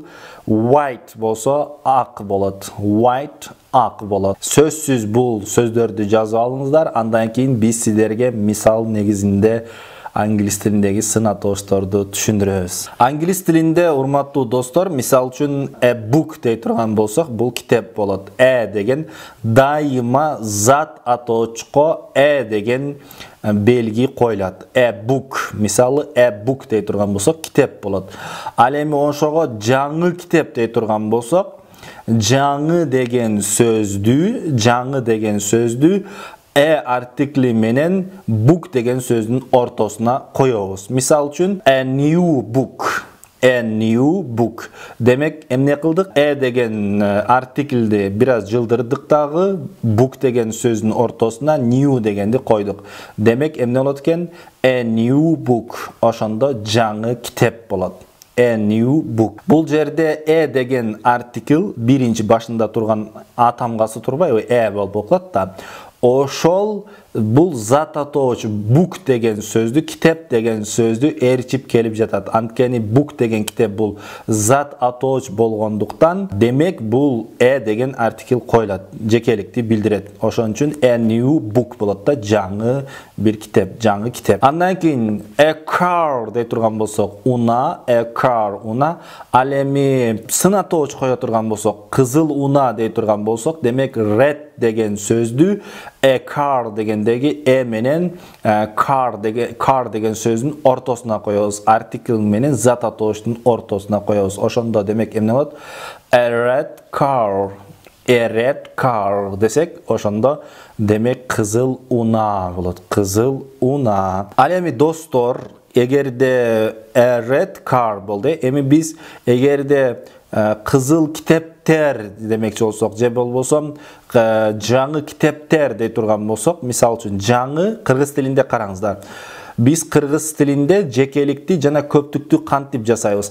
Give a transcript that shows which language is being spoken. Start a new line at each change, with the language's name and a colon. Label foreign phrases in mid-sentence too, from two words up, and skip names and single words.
Kyrgyz: White болсо, ак болот, white, ак болот. Сөзсүз бул сөздөрдү жазып алыңыздар. Андан кийин биз сиздерге мисал негизинде англис тилиндеги сын атоошторду түшүндүрөбүз. Англис тилинде, урматтуу достор, мисал үчүн
English: a book
Kyrgyz: дей турган болсок, бул китеп болот. Деген дайыма зат атоочко деген белги коюлат.
English: A book,
Kyrgyz: мисалы
English: a book
Kyrgyz: дей турган болсок, китеп болот. Ал эми ошого жаңы китеп дей турган болсок, жаңы деген сөздү артикли менен book деген сөздүн ортосуна коёбуз. Мисал үчүн
English: a new book.
Kyrgyz: Демек, эмне кылдык? Деген артиклди бир аз жылдырдык дагы, book деген сөздүн ортосуна new дегенди койдук. Демек, эмне болот экен?
English: A new book.
Kyrgyz: Ошондо жаңы китеп болот.
English: A new book.
Kyrgyz: Бул жерде деген артикл биринчи башында турган атамгасы турбайбы? Болуп калат да. Ошол бул зат атооч book деген сөздү, китеп деген сөздү ээрчип келип жатат. Анткени book деген китеп бул зат атооч болгондуктан, демек бул деген артикл коюлат, жекеликти билдирет. Ошон үчүн
English: a new book
Kyrgyz: болот да, жаңы бир китеп, жаңы китеп. Андан кийин
English: a car
Kyrgyz: дей турган болсок, уна,
English: a car,
Kyrgyz: уна. Ал эми сын атооч кое турган болсок, кызыл уна дей турган болсок, демек red деген сөздү
English: a car
Kyrgyz: дегендеги менен car деген сөздүн ортосуна коёбуз. Артикл менен зат атооштун ортосуна коёбуз. Ошондо демек эмне болот?
English: A red car
Kyrgyz: десек, ошондо демек кызыл уна болот. Кызыл уна. Ал эми достор, эгерде
English: a red car
Kyrgyz: болду, эми биз эгерде кызыл китептер демекчи болсок, же болбосо жаңы китептер дей турган болсок, мисал үчүн жаңы кыргыз тилинде караңыздар. Биз кыргыз тилинде жекеликти жана көптүктү кантип жасайбыз?